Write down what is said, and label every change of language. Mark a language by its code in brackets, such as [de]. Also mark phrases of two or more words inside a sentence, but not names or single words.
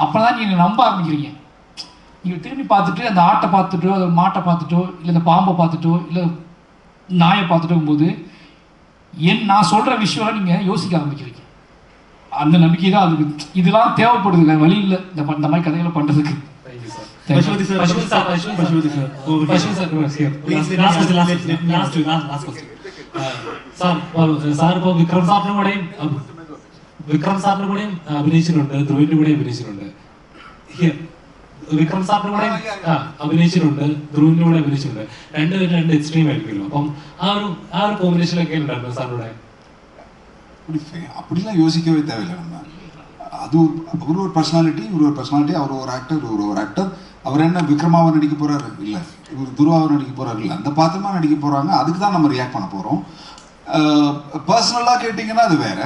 [ta] அப்போ தான் நீங்கள் நம்ப ஆரம்பிக்கிறீங்க. நீங்கள் திரும்பி பார்த்துட்டு அந்த ஆட்டை பார்த்துட்டோ அந்த மாட்டை பார்த்துட்டோ இல்லை இந்த பாம்பை பார்த்துட்டோ இல்லை நாயை பார்த்துட்டோ போது நான் சொல்கிற விஷயம் நீங்கள் யோசிக்க ஆரம்பிக்கிறீங்க. அந்த நம்பிக்கை தான் அதுக்கு. இதெல்லாம் தேவைப்படுது, வேறு வழி இல்லை இந்த மாதிரி கதைகளை பண்ணுறதுக்கு. [ml] Pashupati sir. സാർ ഇപ്പോൾ വിക്രം സാറിന്റെ കൂടെയും അഭിനയിച്ചിട്ടുണ്ട്, ധ്രുവിന്റെ കൂടെ അഭിനയിച്ചിട്ടുണ്ട്. വിക്രം സാറിന്റെ കൂടെ അഭിനയിച്ചിട്ടുണ്ട്, ധ്രുവിന്റെ കൂടെ അഭിനയിച്ചിട്ടുണ്ട്. രണ്ടുപേരും രണ്ട് എക്സ്ട്രീം ആയിരിക്കുമല്ലോ. അപ്പം ആ ഒരു കോമ്പിനേഷനൊക്കെ ഉണ്ടായിരുന്നു സാറിന്റെ. [ta] அப்படிலாம் யோசிக்கவே தேவையில்லை. நம்ம அது ஒரு பர்சனாலிட்டி, ஒரு பர்சனாலிட்டி, அவர் ஒரு ஆக்டர், ஒரு ஆக்டர். அவர் என்ன விக்ரமாவை நடிக்க போறாரு இல்லை, இவர் துருவாவை நடிக்க போறாரு இல்லை, அந்த பாத்திரமா நடிக்க போறாங்க. அதுக்கு தான் நம்ம ரியாக்ட் பண்ண போறோம். பர்சனலாக கேட்டிங்கன்னா அது வேற.